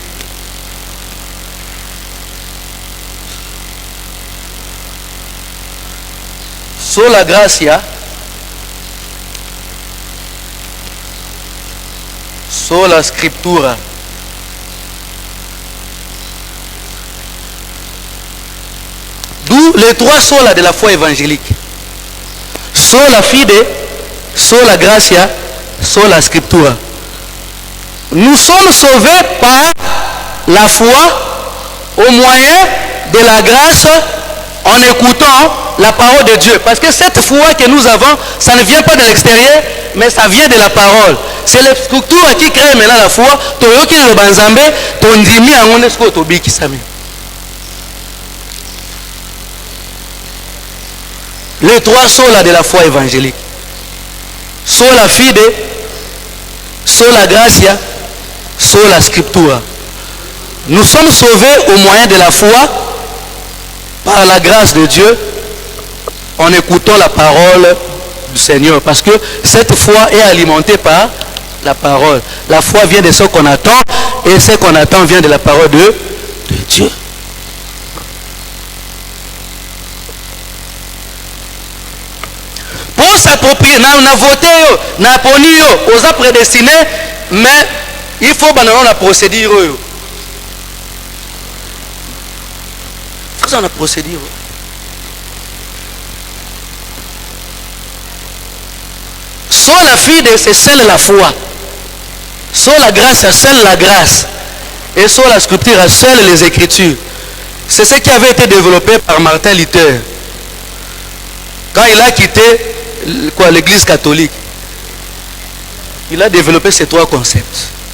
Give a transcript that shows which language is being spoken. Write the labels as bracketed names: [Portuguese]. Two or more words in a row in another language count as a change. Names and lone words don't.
[Latin] sola gratia, sola scriptura. [French] D'où les trois solas de la foi évangélique. [Latin] Sola fide, sola gratia, sola scriptura. [French] Nous sommes sauvés par la foi au moyen de la grâce en écoutant la parole de Dieu. Parce que cette foi que nous avons, ça ne vient pas de l'extérieur, mais ça vient de la parole. C'est les structures qui créent maintenant la foi. Les trois solas de la foi évangélique. [Latin] Sola fide, sola gratia, sola scriptura. [French] Nous sommes sauvés au moyen de la foi par la grâce de Dieu en écoutant la parole du Seigneur, parce que cette foi est alimentée par la parole. La foi vient de ce qu'on attend, et ce qu'on attend vient de la parole de Dieu. Pour s'approprier, on a voté, on a poni, on a prédestiné, mais il faut que la procédure. Faisons la procédure. [Latin] Sola fide, [French] c'est seule la foi. Sola grâce, seule la grâce. Et sola scripture, seule les Écritures. C'est ce qui avait été développé par Martin Luther. Quand il a quitté l'Église catholique, il a développé ces trois concepts.